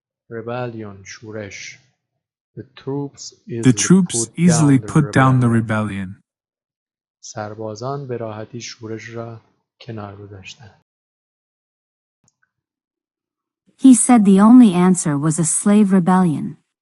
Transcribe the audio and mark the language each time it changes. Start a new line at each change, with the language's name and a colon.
English: Rebellion شورش. The troops easily put down the rebellion.
Persian: سربازان به راحتی شورش را کنار گذاشتند.
English: He said the only answer was a slave rebellion.